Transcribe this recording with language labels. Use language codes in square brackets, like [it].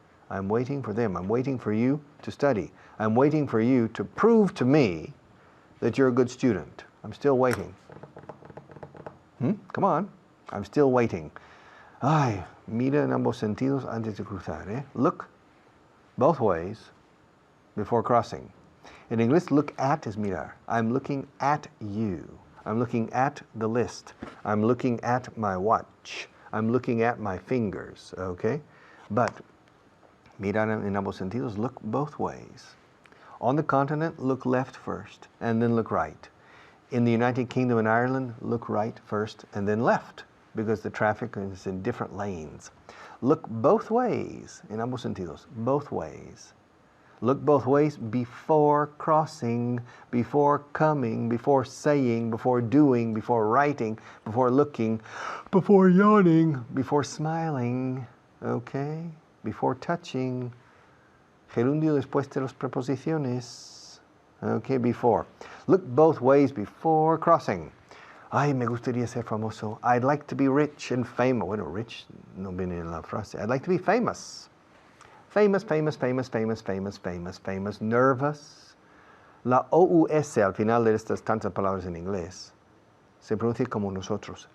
[en] I'm waiting for them. I'm waiting for you to study. I'm waiting for you to prove to me that you're a good student. I'm still waiting. Come on. I'm still waiting. [es] Ay, mira en ambos sentidos antes de cruzar. [en] Look both ways before crossing. In English, look at is mirar. I'm looking at you. I'm looking at the list. I'm looking at my watch. I'm looking at my fingers, okay? But [es] mirar en ambos sentidos, [en] look both ways. On the continent, look left first and then look right. In the United Kingdom and Ireland, look right first and then left, because the traffic is in different lanes. Look both ways, [es] en ambos sentidos, [en] both ways. Look both ways before crossing, before coming, before saying, before doing, before writing, before looking, before yawning, before smiling, okay? Before touching. [es] Gerundio después de las preposiciones. [en] Okay, before. Look both ways before crossing. [es] Ay, me gustaría ser famoso. [en] I'd like to be rich and famous. [es] Bueno, rich no viene en la frase. [en] I'd like to be famous. Famous, famous, famous, famous, famous, famous, famous. Nervous. [es] La OUS al final de estas tantas palabras en inglés se pronuncia como nosotros.